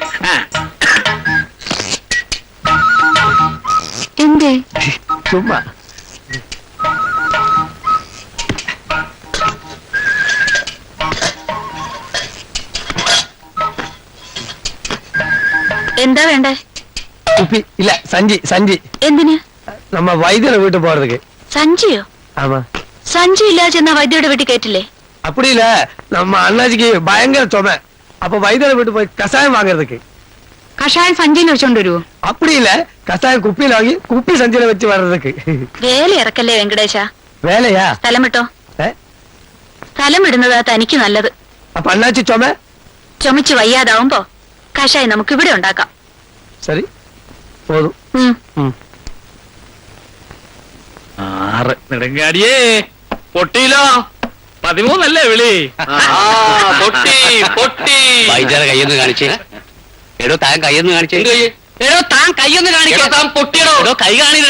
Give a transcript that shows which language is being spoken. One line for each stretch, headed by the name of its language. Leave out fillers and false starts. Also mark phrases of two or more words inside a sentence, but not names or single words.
Malayalam: എന്തേ? ചുമ്മാ. എന്താ വേണ്ടേ?
Tamil: കുപ്പി இல்ல சஞ்சி.
Malayalam: എന്തിന്?
Tamil: நம்ம வைத்தியரை வீட்டு போறதுக்கு.
Malayalam: സഞ്ചിയോ?
Tamil: ஆமா.
Malayalam: സഞ്ചി ഇല്ലാതെ ചെന്നാ വൈദ്യരുടെ വീട്ടിൽ കയറ്റില്ലേ?
Tamil: அப்படி இல்ல, நம்ம அண்ணாச்சிக்கு பயங்கர சுமை. அப்ப வைத்தியரை வீட்டு போய் கஷாயம் வாங்குறதுக்கு.
Malayalam: കഷായം സഞ്ചിയിൽ വെച്ചോണ്ട് വരുവോ?
Tamil: அப்படி இல்ல, கஷாயம் குப்பியில வாங்கி குப்பி சஞ்சியில வச்சு வர்றதுக்கு.
Malayalam: വേല ഇറക്കല്ലേ വെങ്കടേശ.
Tamil: வேலையா?
Malayalam: സ്ഥലം വിട്ടോ. സ്ഥലം വിടുന്നതാ തനിക്ക് നല്ലത്.
Tamil: அப்ப அண்ணாச்சி சுமை?
Malayalam: ചുമച്ച് വയ്യാതാവുമ്പോ കഷായം നമുക്ക് ഇവിടെ ഉണ്ടാക്കാം.
Tamil: சரி, போதும்.
Malayalam: നെടുങ്കാടിയേ, പൊട്ടിയിലോ? 13 വിളി. വൈദ്യരെ കയ്യൊന്ന് കാണിച്ചേ. എടോ താൻ കയ്യൊന്ന് കാണിച്ചേ. എടോ താൻ കയ്യൊന്ന് കാണിക്കോ. താൻ പൊട്ടിയടോ. എടോ കൈ കാണില്ലോ.